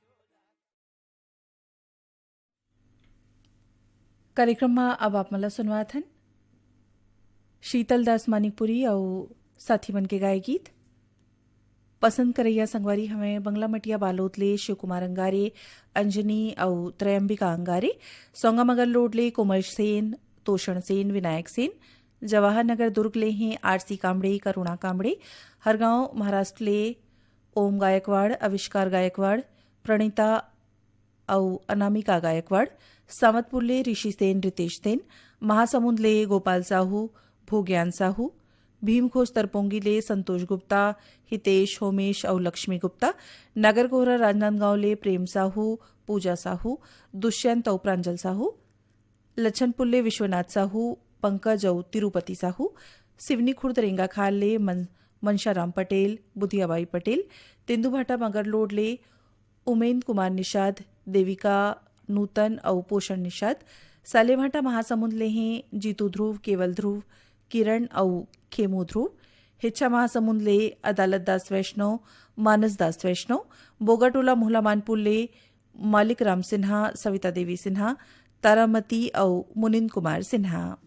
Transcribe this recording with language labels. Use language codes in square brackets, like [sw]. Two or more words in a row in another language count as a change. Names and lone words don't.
[hne] कार्यक्रमમાં अब आप मला सुनवात हन शीतलदास मानिकपुरी और साथी बन के गाए गीत पसंद करैया संगवारी हमें बंगला मटिया बालोतले शिव कुमार अंगारे अंजनी और त्रयंबिका अंगारे सोंगामगर लोडले कोमल सेन तोषण सेन विनायक सेन जवाहर नगर दुर्ग ले हैं आरसी कामड़े करुणा कामड़े हरगांव महाराष्ट्र ले ओम गायकवाड़ आविष्कार गायकवाड़ प्रणीता और अनामिका गायकवाड़ सावतपुर ले ऋषि सेन रितेश सेन महासमुंद ले गोपाल साहू भोग्यान साहू भीमखोज तरपोंगी ले संतोष गुप्ता हितेश होमेश और लक्ष्मी गुप्ता नगरकोहरा राजनांदगांव ले प्रेम साहू पूजा साहू दुष्यंत और प्रांजल साहू लच्छनपुर ले विश्वनाथ साहू पंकज और तिरुपति साहू सिवनी खुर्द रेंगा खाल ले मनशाराम पटेल बुधियाबाई पटेल तेंदुभाटा मगरलोड ले उमेंद्र कुमार निषाद देविका नूतन और पोषण निषाद सालेभाटा महासमुंद ले हैं जीतू ध्रुव केवल ध्रुव किरण और खेमू ध्रुव हिच्छा महासमुंद ले अदालत दास वैष्णव मानस दास वैष्णव बोगाटोला मोहला मानपुर ले मालिक राम सिन्हा सविता देवी सिन्हा तारामती और मुनिंद कुमार सिन्हा